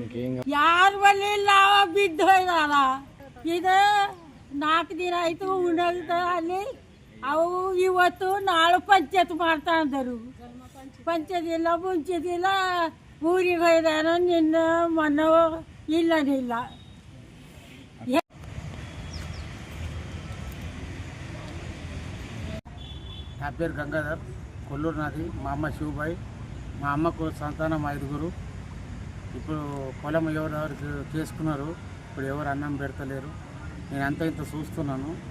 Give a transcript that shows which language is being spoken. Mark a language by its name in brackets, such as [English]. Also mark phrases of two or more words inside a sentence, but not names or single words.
[Kannada] ಯಾರ ಬಲ್ಲಿ ಇಲ್ಲ, ಬಿದ್ದು ಹೋಯ್ದಾರ. ಇದು 4 ದಿನ ಆಯ್ತು ಉಣ್ಣದ. ಅಲ್ಲಿ ಅವು ಇವತ್ತು ನಾಳೆ ಪಂಚಾಯತ್ ಮಾಡ್ತಾ ಅಂದರು. ಪಂಚಾಯತ್ ಇಲ್ಲ, ಮುಂಚಿದಿಲ್ಲ. ಊರಿಗೆ ಹೋಯ್ದಾನ ನಿನ್ನ ಮೊನ್ನ ಇಲ್ಲನಿಲ್ಲ. [Telugu] నా పేరు గంగాధర్, కొల్లూరు నాది. మా అమ్మ శివబాయ్. మా అమ్మకు సంతానం 5. ఇప్పుడు పొలం ఎవరెవరు చేసుకున్నారు. ఇప్పుడు ఎవరు అన్నం పెడతలేరు. నేను అంత ఇంత చూస్తున్నాను.